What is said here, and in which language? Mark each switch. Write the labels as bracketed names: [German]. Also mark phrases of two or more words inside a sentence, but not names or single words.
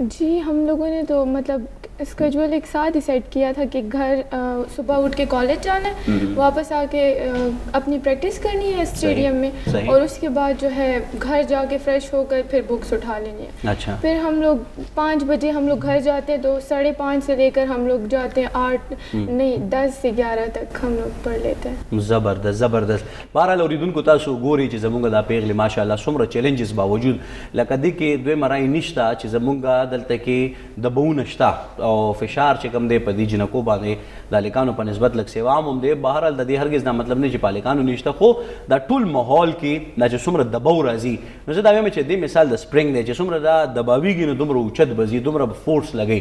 [Urdu] جی, ہم لوگوں نے تو مطلب اسکیجول ایک ساتھ ہی سیٹ کیا تھا کہ گھر صبح اٹھ کے کالج جانا ہے, واپس آ کے اپنی پریکٹس کرنی ہے اسٹیڈیم میں, اور اس کے بعد جو ہے گھر جا کے فریش ہو کر پھر بکس اٹھا لینی ہے. اچھا. پھر ہم لوگ 5 بجے ہم لوگ گھر جاتے ہیں تو 5:30 سے لے کر ہم لوگ جاتے ہیں 10 سے 11 تک ہم لوگ پڑھ لیتے ہیں. زبردست زبردست. [Pashto] بہرحال اوریدونکو تاسو ګورئ چې زمونږ دا پیغلې ماشاءالله څومره چیلنجز باوجود لکه دې کې دوی مرای نشته چې زمونږ دلته کې دباونه شته او فشار چې کوم دی په دې جنکو باندې د هلکانو په نسبت لږ سیوا هم دی. بهرحال د دې هرګز دا مطلب نه چې په هلکانو نشته, خو دا ټول ماحول کې دا چې څومره دباو راځي, نو زه دا وایم چې دې مثال د سپرینګ دی چې څومره دا دباویږي نو دومره اوچت به ځي, دومره فورس لګوي.